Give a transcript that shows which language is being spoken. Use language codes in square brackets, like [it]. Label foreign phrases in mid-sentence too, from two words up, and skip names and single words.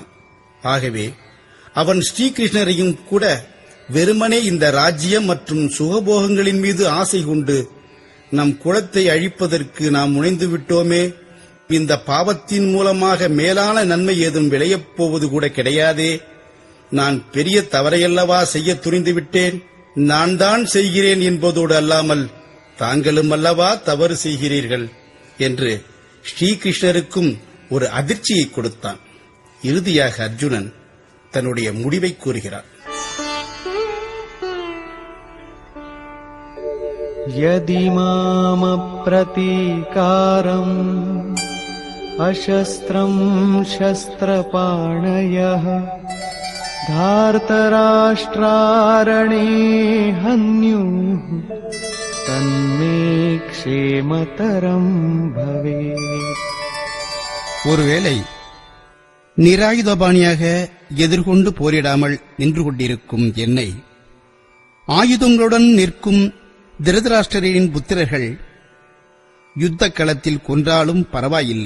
[ta] ஆகவே அவன் ஸ்ரீகிருஷ்ணரையும் கூட வெறுமனே இந்த ராஜ்யம் மற்றும் சுகபோகங்களின் மீது ஆசை கொண்டு நம் குலத்தை அழிப்பதற்கு நாம் முனைந்து விட்டோமே, இந்த பாவத்தின் மூலமாக மேலான நன்மை ஏதும் விளையப் போவது கூட கிடையாதே, நான் பெரிய தவறையல்லவா செய்ய துணிந்து விட்டேன், நான் தான் செய்கிறேன் என்பதோடு அல்லாமல் தாங்களும் அல்லவா தவறு செய்கிறீர்கள் என்று ஸ்ரீகிருஷ்ணருக்கும் ஒரு அதிர்ச்சியை கொடுத்தான். இறுதியாக அர்ஜுனன் தன்னுடைய முடிவை கூறுகிறான். [sa] यदि मामप्रतीकारम् अशस्त्रम् शस्त्रपाणयः धार्तराष्ट्रारणे हन्युः तन्मे क्षेमतरम् भवेत्. [ta] ஒருவேளை நிராயுதபாணியாக எதிர்கொண்டு போரிடாமல் நின்று கொண்டிருக்கும் என்னை ஆயுதங்களுடன் நிற்கும் திருதராஷ்டிரரின் புத்திரர்கள் யுத்த களத்தில் கொன்றாலும் பரவாயில்லை.